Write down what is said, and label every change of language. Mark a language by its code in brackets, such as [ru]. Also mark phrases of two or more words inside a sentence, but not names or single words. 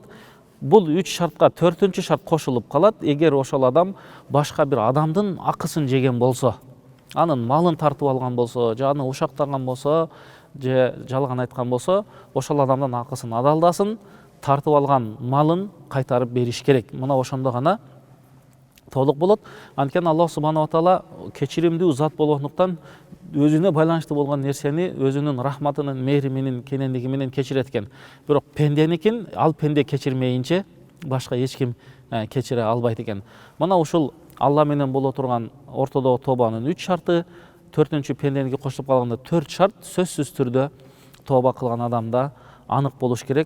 [ky] Бул 3 шартка 4-чү шарт кошулуп калат. Эгер ошол адам башка бир адамдын акысын жеген болсо, анын малын тартып алган болсо, же аны ушактаган болсо, же жалган айткан болсо, ошол адамдын акысын адалдасын, тартып алган малын кайтарып бериш керек. Мына ошондо гана толук болот. Анткени [ar] الله سبحانه وتعالى [ky] кечиримдүү зат болгондуктан өзүнө байланыштуу болгон нерсени өзүнүн рахматынын, мээриминин кенендиги менен кечирет экен. Бирок пенденикин ал пенде кечирмейинче башка эч ким кечире албайт экен. Мына ушул Алла менен боло турган ортодогу тообанын 3 шарты, 4-чү пенденики кошулуп калганда 4 шарт сөзсүз түрдө тооба кылган адамда анык болуш керек.